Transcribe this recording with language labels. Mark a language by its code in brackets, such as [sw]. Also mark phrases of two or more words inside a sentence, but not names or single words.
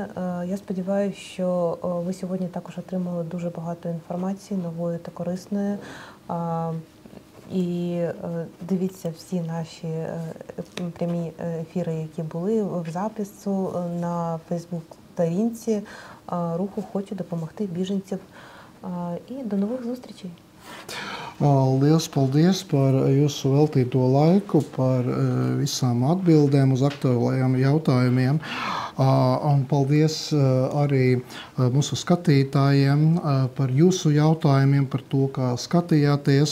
[uk] Я сподіваюся, що ви сьогодні також отримали дуже багато інформації, нової та корисної. І дивіться всі наші прямі ефіри, які були в запису на Фейсбук-сторінці руху «Хочу допомогти біженців». І до нових зустрічей! [lv] Liels paldies par jūsu veltīto laiku, par visām atbildēm uz aktuālajiem jautājumiem. Un paldies arī mūsu skatītājiem par jūsu jautājumiem, par to, kā skatījāties.